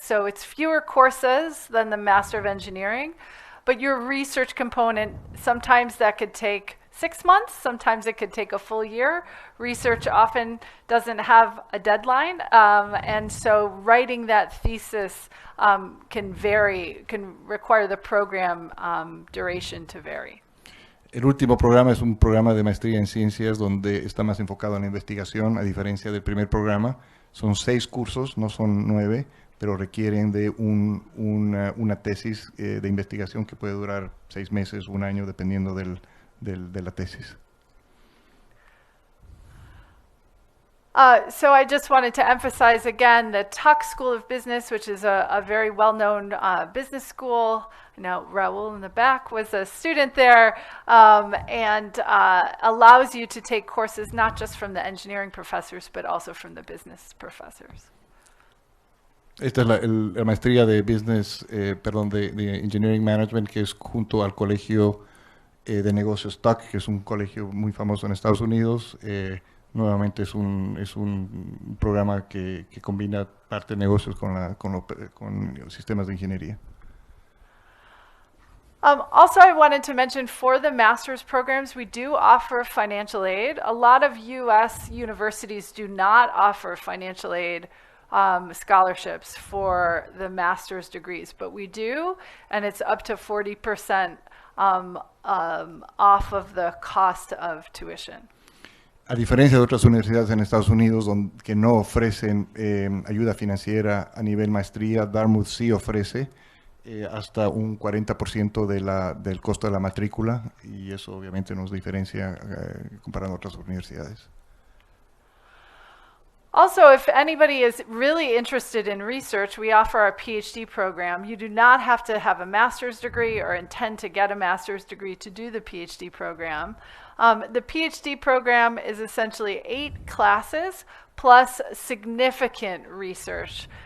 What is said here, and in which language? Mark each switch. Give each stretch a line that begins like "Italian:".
English: So it's fewer courses than the Master of Engineering, but your research component, sometimes that could take 6 months, sometimes it could take a full year. Research often doesn't have a deadline, and so writing that thesis can require the program duration to vary.
Spanish: El último programa es un programa de maestría en ciencias donde está más enfocado en la investigación, a diferencia del primer programa. Son 6 cursos, no son 9, pero requieren de una tesis de investigación que puede durar 6 meses, 1 año, dependiendo de la tesis.
English: So I just wanted to emphasize again the Tuck School of Business, which is a very well-known business school. Now, Raul in the back was a student there, and allows you to take courses not just from the engineering professors, but also from the business professors.
Spanish: Esta es la maestría de business, de Engineering Management, que es junto al colegio de negocios Tuck, que es un colegio muy famoso en Estados Unidos. Nuevamente es un programa que combina parte de negocios con sistemas de ingeniería.
English: Also, I wanted to mention for the master's programs, we do offer financial aid. A lot of U.S. universities do not offer financial aid scholarships for the master's degrees, but we do, and it's up to 40% off of the cost of tuition.
Spanish: A diferencia de otras universidades en Estados Unidos que no ofrecen ayuda financiera a nivel maestría, Dartmouth sí ofrece hasta un 40% del costo de la matrícula, y eso obviamente nos diferencia comparando a otras universidades.
English: Also, if anybody is really interested in research, we offer our Ph.D. program. You do not have to have a master's degree or intend to get a master's degree to do the Ph.D. program. The Ph.D. program is essentially 8 classes plus significant research.